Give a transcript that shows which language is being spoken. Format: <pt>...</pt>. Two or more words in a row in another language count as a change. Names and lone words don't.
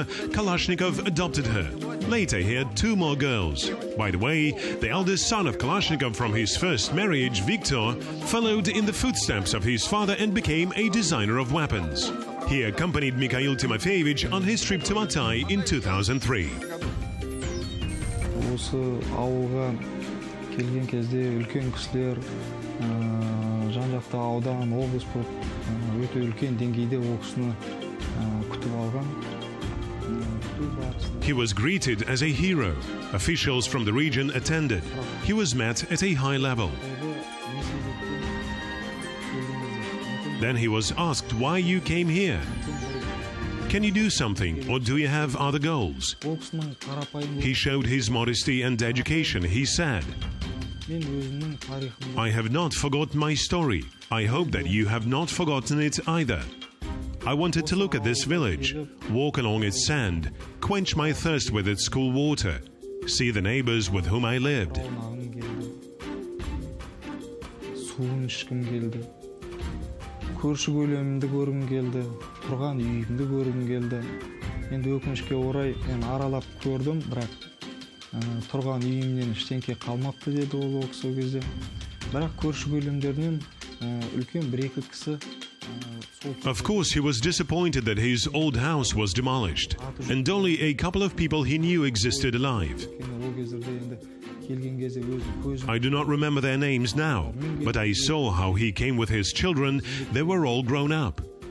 <en>Kalashnikov adopted her. Later, he had two more girls. By the way, the eldest son of Kalashnikov from his first marriage, Viktor, followed in the footsteps of his father and became a designer of weapons. He accompanied Mikhail Timofeyevich on his trip to Matai in 2003.</en> <kk>Осы ауылға келген кезде үлкен кісілер, жан-жақта аудан, облыс болып өте үлкен деңгейде ол кісіні күтіп алған.</kk> <en>He was greeted as a hero. Officials from the region attended. He was met at a high level. Then he was asked why you came here. Can you do something, or do you have other goals? He showed his modesty and education. He said, I have not forgotten my story. I hope that you have not forgotten it either. I wanted to look at this village, walk along its sand, quench my thirst with its cool water, see the neighbors with whom I lived.</en> <kk>Көрші көлемімді көргім келді, тұрған үйімді көргім келді. Енді өкінішке орай мен аралап көрдім, бірақ тұрған үйімнен ештеңке қалмапты деді ол кісі кезде. Бірақ көрші көлемдерінен үлкен бір-екі кісі.</kk> <en>Of course, he was disappointed that his old house was demolished, and only a couple of people he knew existed alive. I do not remember their names now, but I saw how he came with his children. They were all grown up.</en>